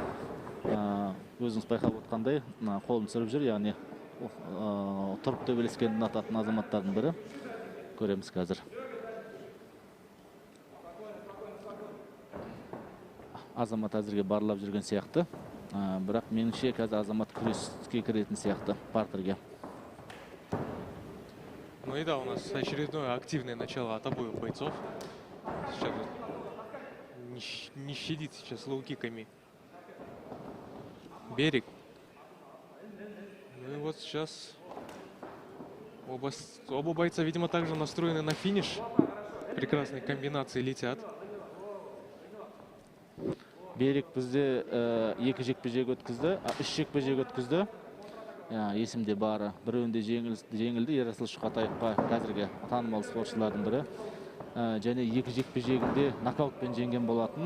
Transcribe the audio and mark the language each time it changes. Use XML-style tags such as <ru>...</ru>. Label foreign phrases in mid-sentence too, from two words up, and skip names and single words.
<kk>Өзіңіз байқап отқандай, қолын түсіріп жүр, яғни тұрып төбелескенді ұнататын азаматтардың бірі. Көреміз қазір. Азамат әзірге барлап жүрген сияқты, бірақ меніңше қазір Азамат күреске кіретін сияқты партерге.</kk> <ru>Ну и да, у нас очередное активное начало от обоих бойцов. Сейчас не щадит сейчас лоу-киками Берег. Ну и вот сейчас оба бойца, видимо, также настроены на финиш. Прекрасные комбинации летят.</ru> <kk>Берік бізде 2 жекпе-жек өткізді, 3 жекпе-жек өткізді. Есімде бары. Біреуінде жеңілді Ерасыл Шұқатаевқа, қазіргі танымал спортшылардың бірі. Және 2 жекпе-жегінде нокаутпен жеңген болатын.</kk>